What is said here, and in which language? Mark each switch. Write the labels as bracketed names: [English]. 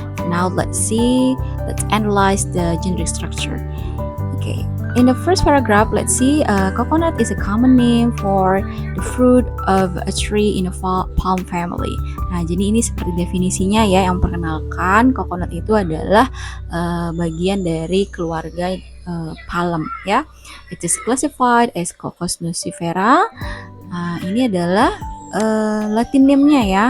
[English] Now let's analyze the generic structure. Okay, in the first paragraph, let's see coconut is a common name for the fruit of a tree in a palm family. [Indonesian] Nah, jadi ini seperti definisinya, ya, yang memperkenalkan coconut itu adalah bagian dari keluarga palm, ya. [English] It is classified as Cocos nucifera. [Indonesian] Nah, ini adalah Latin name-nya, ya.